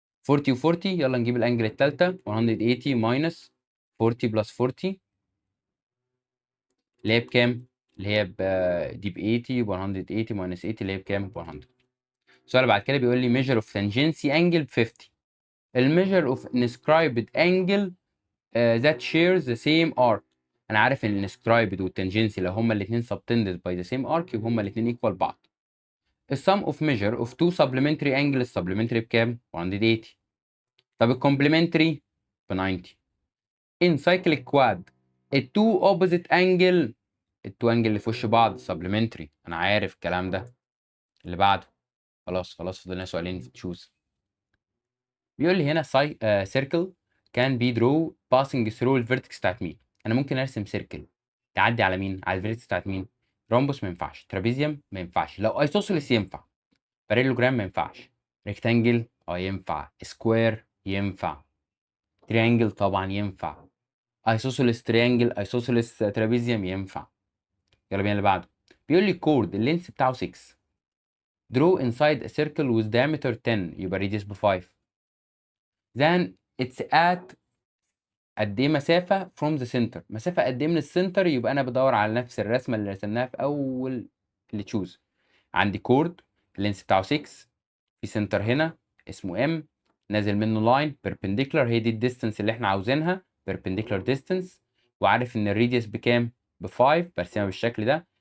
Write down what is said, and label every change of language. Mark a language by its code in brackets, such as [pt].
[ar] 40 و40، يلا نجيب الانجل الثالثه 180 ماينس 40 بلس 40 اللي هي بكام؟ اللي هي دي ب 80 180 ماينس 80 اللي هي بكام؟ ب 100. السؤال بعد كده بيقول لي [en] measure of tangent angle [ar] ب 50. [en] الميجر of inscribed angle that shares the same arc. [ar] انا عارف ان inscribed والتانجنسي لو هما الاثنين [en] subtended by the same arc [ar] يبقى هما الاثنين equal بعض. السم اوف ميجر اوف تو سبلمنتري انجل، السبلمنتري بكام؟ 180. طب الكومبلمنتري ب 90. ان سايكليك كواد التو اوبوزيت انجل، التو انجل اللي في وش بعض سبلمنتري، انا عارف الكلام ده. اللي بعده خلاص فاضلنا سؤالين في تشوز. بيقول لي هنا سيركل كان بي درو باسنج ثرو الفيرتكس بتاعت مين؟ انا ممكن ارسم سيركل تعدي على مين؟ على الفيرتكس بتاعت مين؟ رومبوس ما ينفعش، ترابيزيوم ما ينفعش، لو ايسوسيلس ينفع، باريلوجرام ما ينفعش، ريكتانجل ينفع، سكوير ينفع، تريانجل طبعا ينفع، ايسوسيلس تريانجل، ايسوسيلس ترابيزيوم ينفع. يلا بينا اللي بعده. بيقول لي كورد اللينس بتاعه 6. [en] draw inside a circle with diameter 10 [ar] يبقى [en] radius ب 5. then it's at [ar] قد ايه مسافه from the center، مسافه قد ايه من السنتر، يبقى انا بدور على نفس الرسمه اللي رسمناها في اول اللي تشوز. عندي كورد اللينس بتاعه 6، في سنتر هنا اسمه ام، نازل منه لاين بيربنديكولار، هي دي الديستنس اللي احنا عاوزينها، بيربنديكولار ديستنس، وعارف ان الراديوس بكام؟ ب 5، برسمها بالشكل ده.